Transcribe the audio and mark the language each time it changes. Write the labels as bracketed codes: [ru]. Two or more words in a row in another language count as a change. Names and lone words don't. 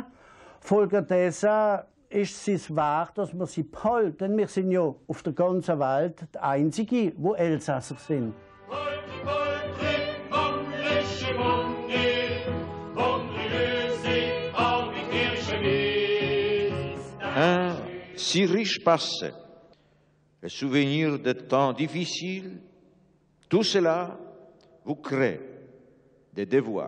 [de] Folgedessen ist es wahr, dass wir sie behalten. Denn wir sind ja auf der ganzen Welt die Einzigen, die Elsasser sind. [fr] Un si riche passé, le souvenir de temps difficiles, tout cela vous crée des devoirs.